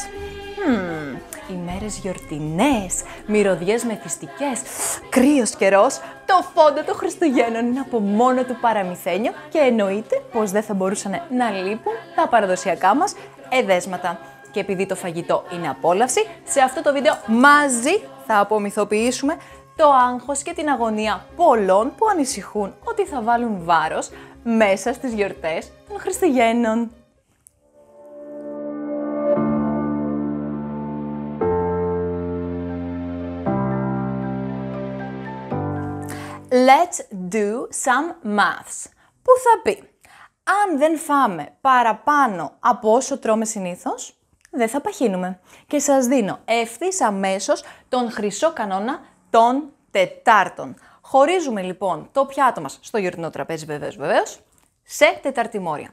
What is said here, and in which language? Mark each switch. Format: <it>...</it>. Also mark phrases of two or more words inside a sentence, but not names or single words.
<el>Ημέρες γιορτινές, μυρωδιές μεθυστικές, κρύος καιρός, το φόντο των Χριστουγέννων είναι από μόνο του παραμυθένιο και εννοείται πως δεν θα μπορούσαν να λείπουν τα παραδοσιακά μας εδέσματα. Και επειδή το φαγητό είναι απόλαυση, σε αυτό το βίντεο μαζί θα απομυθοποιήσουμε το άγχος και την αγωνία πολλών που ανησυχούν ότι θα βάλουν βάρος μέσα στις γιορτές των Χριστουγέννων.</el> <en>Let's do some maths.</en> <el>Που θα πει, αν δεν φάμε παραπάνω από όσο τρώμε συνήθως, δεν θα παχύνουμε. Και σας δίνω ευθύς αμέσως τον χρυσό κανόνα των τετάρτων. Χωρίζουμε λοιπόν το πιάτο μας στο γιορτινό τραπέζι βεβαίως, σε τεταρτημόρια.</el>